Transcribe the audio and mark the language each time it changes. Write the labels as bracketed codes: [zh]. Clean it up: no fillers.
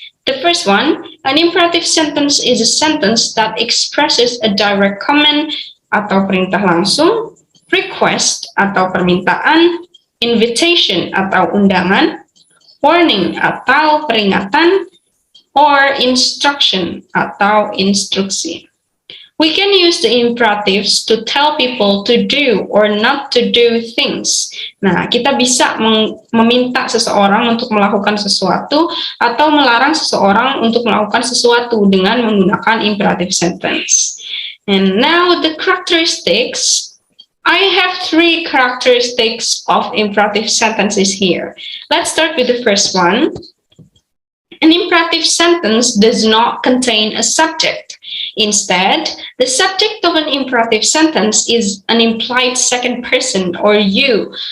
[en] The first one, an imperative sentence is a sentence that expresses a direct command atau [id] perintah langsung, [en] request atau permintaan, invitation atau undangan, warning atau peringatan, or instruction atau instruksi. We can use the imperatives to tell people to do or not to do things. [id] Nah, kita bisa meminta seseorang untuk melakukan sesuatu atau melarang seseorang untuk melakukan sesuatu dengan menggunakan imperative sentence. [en] And now the characteristics. I have 3 characteristics of imperative sentences here. Let's start with the first one. An imperative sentence does not contain a subject. Instead, the subject of an imperative sentence is an implied second person or you.